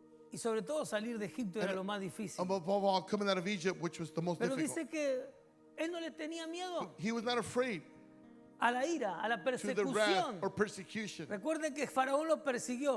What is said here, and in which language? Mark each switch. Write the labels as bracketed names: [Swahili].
[Spanish] y sobre todo salir de Egipto era lo más difícil. [English] Above all, coming out of Egypt, which was the most [Spanish] Pero [English] difficult. [Spanish] dice que él no le tenía miedo [English] He was not afraid [Spanish] a la ira, a la [English] to the wrath [Spanish] persecución. [English] or persecution. [Spanish] Recuerden que Faraón lo persiguió.